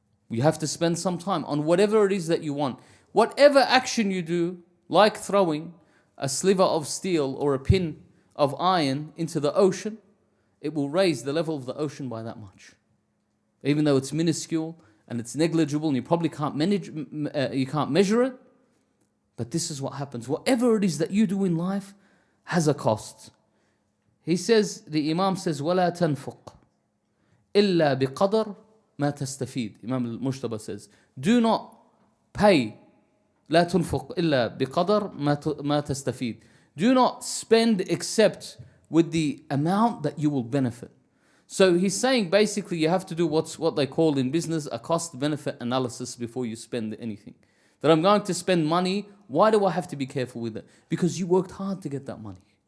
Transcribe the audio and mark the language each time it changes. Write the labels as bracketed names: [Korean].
[English] You have to spend some time on whatever it is that you want. Whatever action you do, like throwing a sliver of steel or a pin of iron into the ocean, it will raise the level of the ocean by that much. Even though it's minuscule and it's negligible and you probably can't measure it, but this is what happens. Whatever it is that you do in life has a cost. He says, the Imam says, [Arabic] وَلَا تَنْفُقْ إِلَّا بِقَدَرْ مَا تَسْتَفِيد. [English] Imam Al-Mujtaba says, do not pay. [Arabic] لا تنفق إلا بقدر ما تستفيد. [English] Do not spend except with the amount that you will benefit. So he's saying basically you have to do what they call in business a cost-benefit analysis before you spend anything. That I'm going to spend money, why do I have to be careful with it? Because you worked hard to get that money.